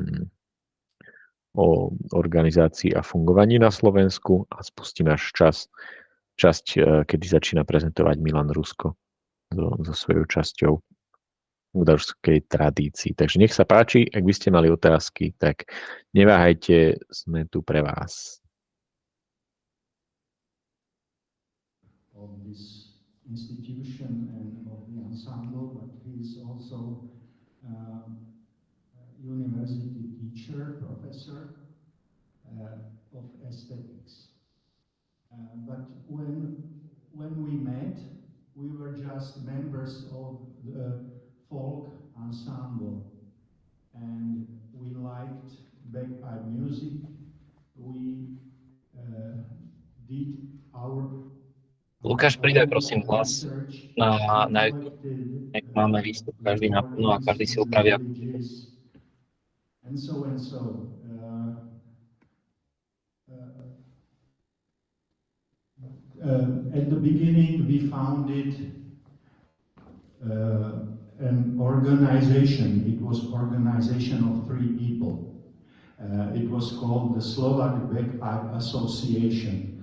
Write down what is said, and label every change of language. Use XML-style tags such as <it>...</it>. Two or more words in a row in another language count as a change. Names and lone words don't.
<sk>o organizácii a fungovaní na Slovensku, a spustím až časť, kedy začína prezentovať Milan Rusko so svojou časťou gajdošskej tradícii. Takže nech sa páči, ak by ste mali otázky, tak neváhajte, sme tu pre vás.</sk> <en>Of this institution and of the ensemble, but he is also a university teacher, professor of aesthetics. But when we met, we were just members of the folk ensemble, and we liked bagpipe music. We did our</en> <sk>Lukáš, pridaj prosím hlas na YouTube. Nech máme výstup každý naplno a každý si upraví.</sk> <en>And so. At the beginning, we founded an organization. It was an organization of 3 people. It was called the Slovak Bagpipe Association.</en>